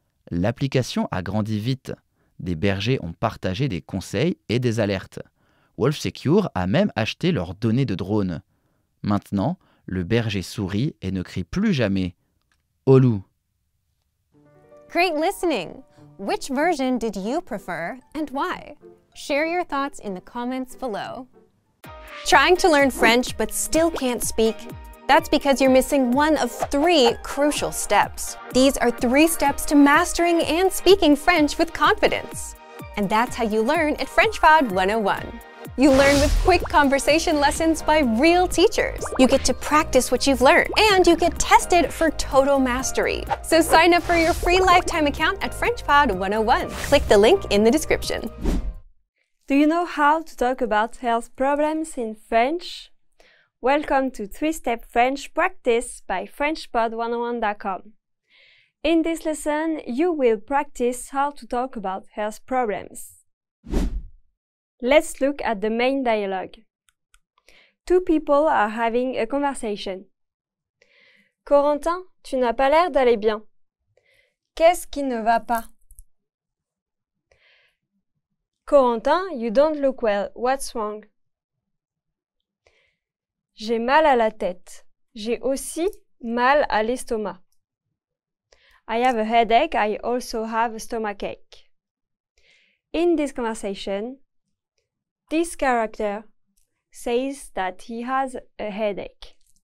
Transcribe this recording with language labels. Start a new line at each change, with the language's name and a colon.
French: L'application a grandi vite. Des bergers ont partagé des conseils et des alertes. Wolf Secure a même acheté leurs données de drone. Maintenant, le berger sourit et ne crie plus jamais « Au loup !»
English: Great listening! Which version did you prefer and why? Share your thoughts in the comments below. Trying to learn French but still can't speak? That's because you're missing one of 3 crucial steps. These are 3 steps to mastering and speaking French with confidence. And that's how you learn at FrenchPod 101. You learn with quick conversation lessons by real teachers. You get to practice what you've learned, and you get tested for total mastery. So sign up for your free lifetime account at FrenchPod 101. Click the link in the description. Do you know how to talk about health problems in French? Welcome to 3-Step French Practice by FrenchPod101.com. In this lesson, you will practice how to talk about health problems. Let's look at the main dialogue. 2 people are having a conversation.
French: Corentin, tu n'as pas l'air d'aller bien. Qu'est-ce qui ne va pas?
English: Corentin, you don't look well. What's wrong?
French: J'ai mal à la tête. J'ai aussi mal à l'estomac.
English: I have a headache. I also have a stomachache. In this conversation, this character says that he has a headache.